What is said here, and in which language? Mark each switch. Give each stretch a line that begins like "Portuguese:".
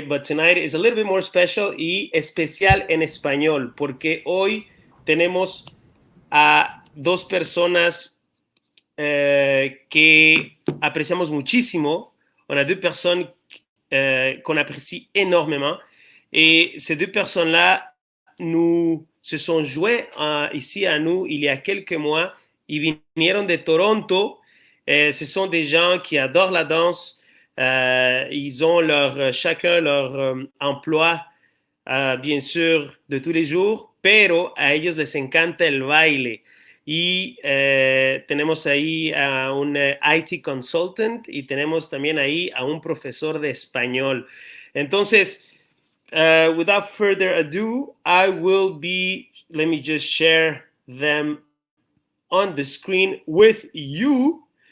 English: But tonight is a little bit more special
Spanish: y especial en español, porque hoy tenemos a dos personas que apreciamos muchísimo.
French: On a deux personnes qu'on apprécie énormément. Et ces deux personnes-là se sont joints ici à nous il y a quelques mois. Ils vinieron de Toronto. Ce sont des gens qui adorent la danse. Ils ont chacun leur emploi, bien sûr, de tous les jours,
Spanish: pero a ellos les encanta el baile. Y tenemos ahí a un IT consultant y tenemos también ahí a un profesor de español.
English: Entonces, without further ado, let me just share them on the screen with you.